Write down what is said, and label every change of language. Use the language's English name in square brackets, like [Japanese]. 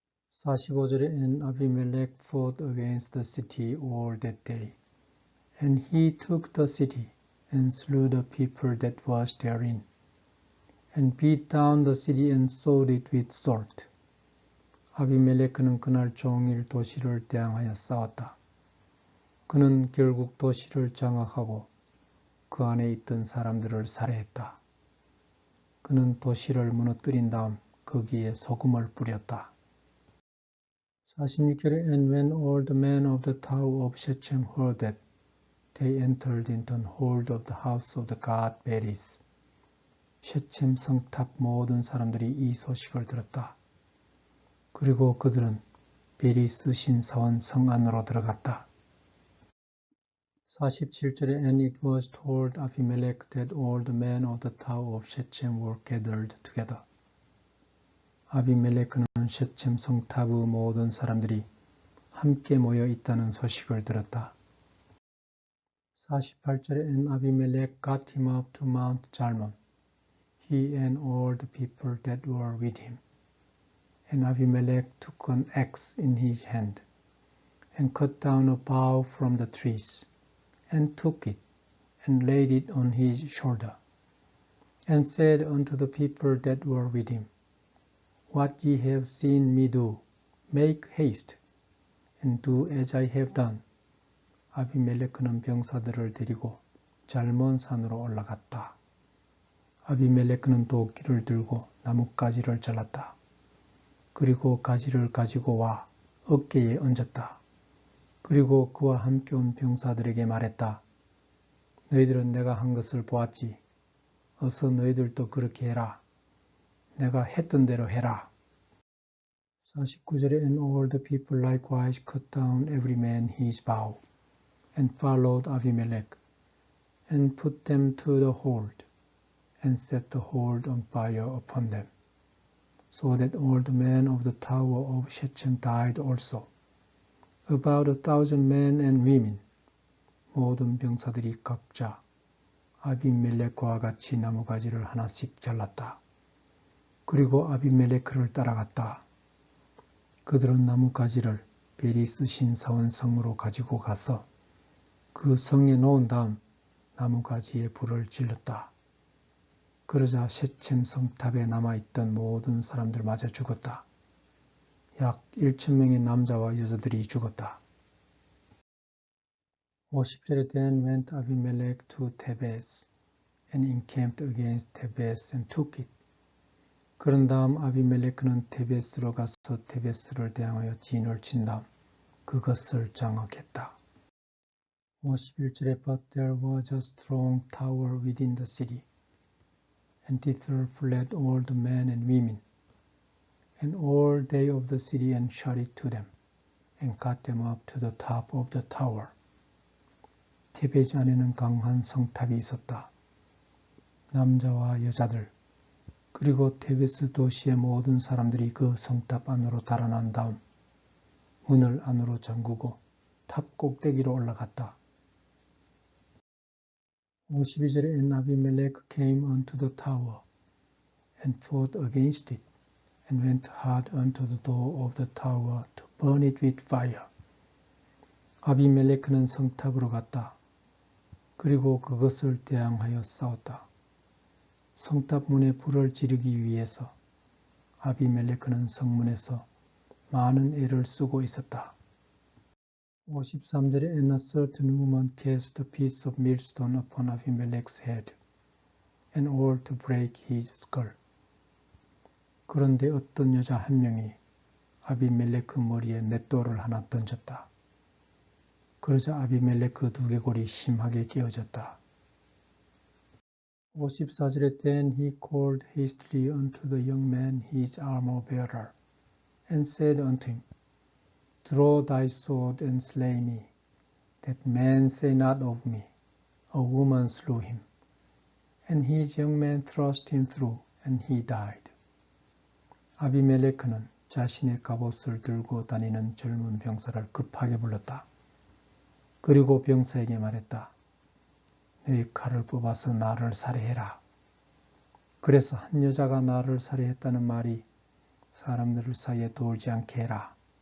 [Korean] 45절에 [English] And Abimelech fought against the city all that day. And he took the city and slew the people that was therein, and beat down the city and sowed it with salt. [Korean] 아비멜레크는 그날 종일 도시를 대항하여 싸웠다. 그는 결국 도시를 장악하고 그 안에 있던 사람들을 살해했다. 그는 도시를 무너뜨린 다음 거기에 소금을 뿌렸다. 46절에 [English] And when all the men of the tower of Shechem heard that, they entered into the hold of the house of the god Beris. [Korean] 셰쳄 성탑 모든 사람들이 이 소식을 들었다. 그리고 그들은 베리스 신사원 성 안으로 들어갔다. 47절에 [English] And it was told Abimelech that all the men of the tower of Shechem were gathered together. [Korean] 아비멜레크는 셰쳄 성탑의 모든 사람들이 함께 모여 있다는 소식을 들었다. 48절에 [English] And Abimelech got him up to Mount Zalmon, he and all the people that were with him. And Abimelech took an axe in his hand, and cut down a bough from the trees, and took it, and laid it on his shoulder, and said unto the people that were with him, What ye have seen me do, make haste, and do as I have done. [Korean] 아비멜레크는 병사들을 데리고 잘몬 산으로 올라갔다. 아비멜레크는 도끼를 들고 나뭇가지를 잘랐다. 그리고 가지를 가지고 와 어깨에 얹었다. 그리고 그와 함께 온 병사들에게 말했다. 너희들은 내가 한 것을 보았지. 어서 너희들도 그렇게 해라. 내가 했던 대로 해라. 49절에 [English] And all the people likewise cut down every man his bough, and followed Abimelech, and put them to the hold, and set the hold on fire upon them, so that all the men of the tower of Shechem died also, about 1,000 men and women, [Korean] 모든 병사들이 각자 아비멜렉과 같이 나무가지를 하나씩 잘랐다. 그리고 아비멜렉을 따라갔다. 그들은 나무가지를 베리스 신사원 성으로 가지고 가서 그 성에 놓은 다음 나무가지에 불을 질렀다. 그러자 셰첵 성탑에 남아있던 모든 사람들마저 죽었다. 약 1,000명의 남자와 여자들이 죽었다. 50절에 [English] Then went Abimelech to Thebes and encamped against Thebes and took it. [Korean] 그런 다음 아비멜렉은 데베스로 가서 데베스를 대항하여 진을 친 다음 그것을 장악했다. 51절에 [English] But there was a strong tower within the city, and thither fled all the men and women, and all they of the city and shut it to them, and got them up to the top of the tower. [Korean] 테베즈 안에는 강한 성탑이 있었다. 남자와 여자들 그리고 테베스 도시의 모든 사람들이 그 성탑 안으로 달아난 다음 문을 안으로 잠그고 탑 꼭대기로 올라갔다. 52절에 [English] And Abimelech came unto the tower and fought against it and went hard unto the door of the tower to burn it with fire. [Korean] 아비멜렉은 성탑으로 갔다. 그리고 그것을 대항하여 싸웠다. 성탑 문에 불을 지르기 위해서 아비멜렉은 성문에서 많은 애를 쓰고 있었다. 53절에 [English] And a certain woman cast a piece of millstone upon Abimelech's head, and all to break his skull. [Korean] 그런데 어떤 여자 한 명이 아비멜렉 그 머리에 맷돌을 하나 던졌다. 그러자 아비멜렉 그 두개골이 심하게 깨어졌다. 54절에 [English] Then he called hastily unto the young man his armor-bearer, and said unto him, Draw thy sword and slay me, that man say not of me, A woman slew him. And his young man thrust him through, and he died. [Korean] 아비멜렉은 자신의 갑옷을 들고 다니는 젊은 병사를 급하게 불렀다. 그리고 병사에게 말했다. 너희 칼을 뽑아서 나를 살해해라. 그래서 한 여자가 나를 살해했다는 말이 사람들 사이에 돌지 않게 해라.